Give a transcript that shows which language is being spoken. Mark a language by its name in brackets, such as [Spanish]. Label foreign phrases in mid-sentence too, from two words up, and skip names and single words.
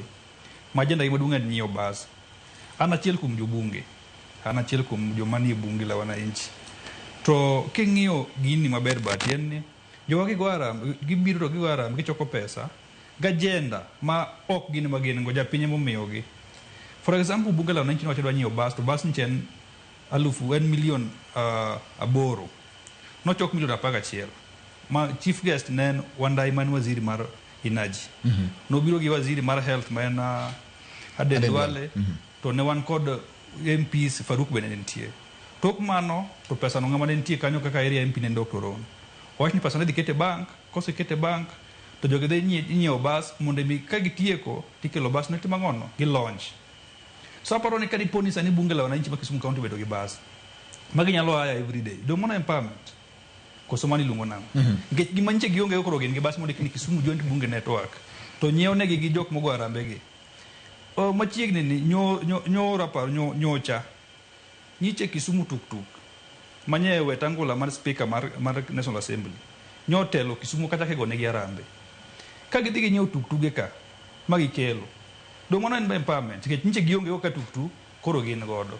[Luo (Kenya and Tanzania)] Ma ajenda gi maduong' en nyiewo bas. An achiel kuom jobunge. An achiel kuom joma nie [Swahili] bunge la wananchi. [Luo (Kenya and Tanzania)] To king'iyo gini maber bat en ni jowa gigo arambe, gibiro to gigo arambe, gichoko pesa gajenda ma ok gin magin go japiny momiyogi. [English] For example, [Swahili] bunge la wananchi [Luo (Kenya and Tanzania)] nowacho dwa nyiewo bas to bas niche en milion 8. Nochok milion 11. Ma chief guest ne en Wandai man waziri mar energy. Nobiro gi waziri mar health ma en Aden Duale. To ne wan kod MPs Faruk bende nitie. Tok mano to pesa no ng'ama ne nitie kanyo kaka [English] area MP [Luo (Kenya and Tanzania)] ne Dr. Ron. Wach ni pesa ne dhi kete bank, kose kete bank to joge dhi nyiewo bas mondo mi ka gitieko tikelo bas ne timang'ono gi launch. So aparo ni kadiponi sani [Swahili] bunge la wananchi [Luo (Kenya and Tanzania)] ma Kisumu County bedo gi bas. Magi nyalo haya [English] every day. [Luo (Kenya and Tanzania)] Do mono empowerment. Koso mani lungo nang'o. Nikech gima nche gionge okoro gin gi bas mondo ni Kisumu Joint Bunge Network. To nyiewo negi gi jok mogo arambe gi. Machiegni ni nyocha nyiche Kisumu tuk manye wetangula mar speaker mar National Assembly nyotelo Kisumu kata kegone gi arambe ka gidhi gi nyiewo tuktuge ka magikelo do mono en empowerment nikech nyiche gionge ka tuktuk koro gin godo.